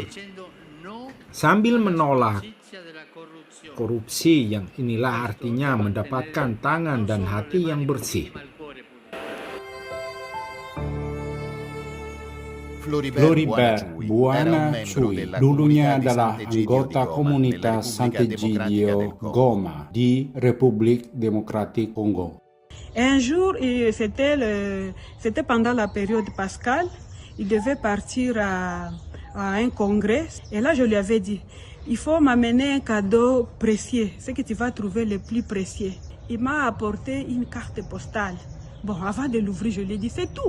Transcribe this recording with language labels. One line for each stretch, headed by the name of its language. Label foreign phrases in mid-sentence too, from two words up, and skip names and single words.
Indonesian: Sambil menolak korupsi, yang inilah artinya mendapatkan tangan dan hati yang bersih. Floribert Buonachui dulunya adalah anggota komunitas Sant'Egidio Goma di Republik Demokratik Kongo.
French: Un jour, c'était pendant la période pascale, il devait partir à un congrès. Et là, je lui avais dit, il faut m'amener un cadeau précieux, ce que tu vas trouver le plus précieux. Il m'a apporté une carte postale. Bon, avant de l'ouvrir, je lui ai dit, c'est tout.